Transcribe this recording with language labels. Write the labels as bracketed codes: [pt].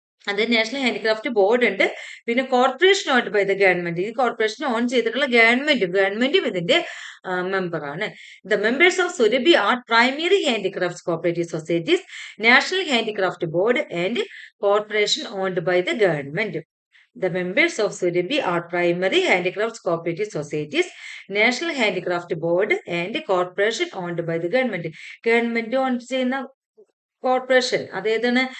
[ml] അത് national handicraft board ഉണ്ട്. പിന്നെ [en] Corporation owned by the government. [ml] ഈ കോർപ്പറേഷൻ ഓൺ ചെയ്തിട്ടുള്ള ഗവൺമെന്റും ഇതിന്റെ മെമ്പറാണ്. [en] The members of Surabhi are primary handicraft cooperative societies, national handicraft board and corporation owned by the government. The members of Surabhi are primary handicrafts cooperative societies, National Handicraft Board and corporation owned by the government. [ml] Government on ചെയ്യുന്ന corporation അതേതാണ്?